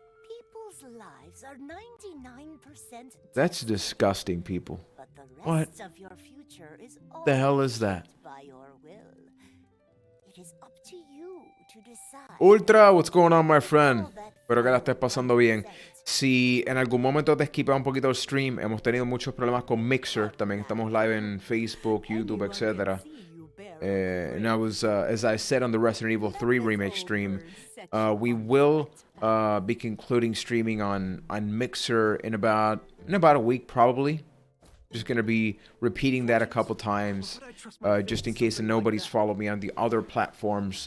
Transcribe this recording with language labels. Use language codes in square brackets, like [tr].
[en] People's lives are 99%. That's disgusting, people. But the What rest of your future is the hell is that? by your will. It is up to you to decide. Ultra, what's going on, my friend? [es] Espero que la estés pasando bien. Si en algún momento te esquipa un poquito el stream, hemos tenido muchos problemas con Mixer. También estamos live en Facebook, YouTube, etc. [en] And I was, as I said on the Resident Evil 3 remake stream, we will be concluding streaming on Mixer in about a week, probably. Just gonna be repeating that a couple times, just in case nobody's followed me on the other platforms.